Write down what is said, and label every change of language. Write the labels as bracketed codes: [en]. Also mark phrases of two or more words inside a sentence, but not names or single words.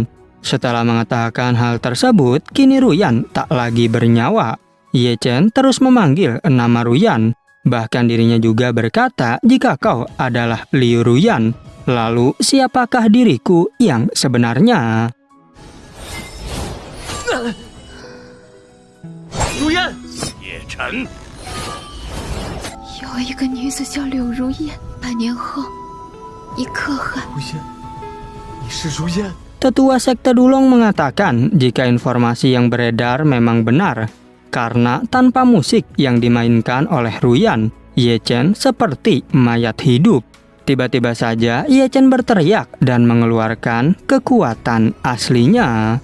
[id] Setelah mengatakan hal tersebut, kini Ruyan tak lagi bernyawa. Ye Chen terus memanggil nama Ruyan. Bahkan dirinya juga berkata, jika kau adalah Liu Ruyan, lalu siapakah diriku yang sebenarnya? [zh] 如烟，叶晨，有一个女子叫柳如烟，100年后，一可汗。如烟，你是如烟。 [id] Tetua Sekte Dulong mengatakan jika informasi yang beredar memang benar, karena tanpa musik yang dimainkan oleh Ruyan, Ye Chen seperti mayat hidup. Tiba-tiba saja Ye Chen berteriak dan mengeluarkan kekuatan aslinya.